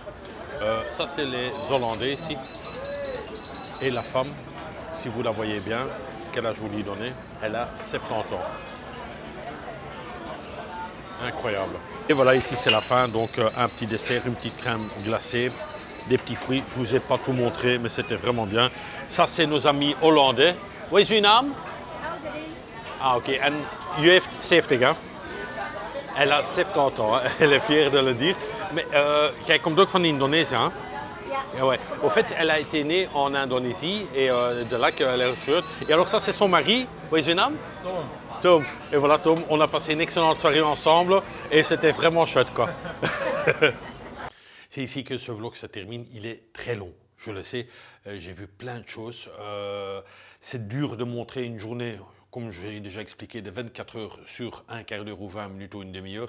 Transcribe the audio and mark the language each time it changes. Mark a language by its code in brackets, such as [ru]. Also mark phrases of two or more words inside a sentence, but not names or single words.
[fr] Ça c'est les Hollandais ici. Et la femme, si vous la voyez bien, quel âge vous lui donnez? Elle a 70 ans. Incroyable. Et voilà, ici c'est la fin, donc un petit dessert, une petite crème glacée, des petits fruits. Je ne vous ai pas tout montré, mais c'était vraiment bien. Ça c'est nos amis hollandais. [nl] Wat is uw naam? Ah ok, en u heeft 70 hein? [fr] Elle a 70 ans, hein? Elle est fière de le dire. [nl] Mais jij komt ook van Indonesië, hein? Ja. [fr] Ouais. Au fait, elle a été née en Indonésie et de là qu'elle est chouette. Et alors ça, c'est son mari. [nl] Wat is uw naam? Tom. Tom. [fr] Et voilà, Tom, on a passé une excellente soirée ensemble et c'était vraiment chouette, quoi. C'est ici que ce vlog se termine. Il est très long, je le sais. J'ai vu plein de choses. C'est dur de montrer une journée, comme j'ai déjà expliqué, de 24 heures sur un quart d'heure ou 20 minutes ou une demi-heure.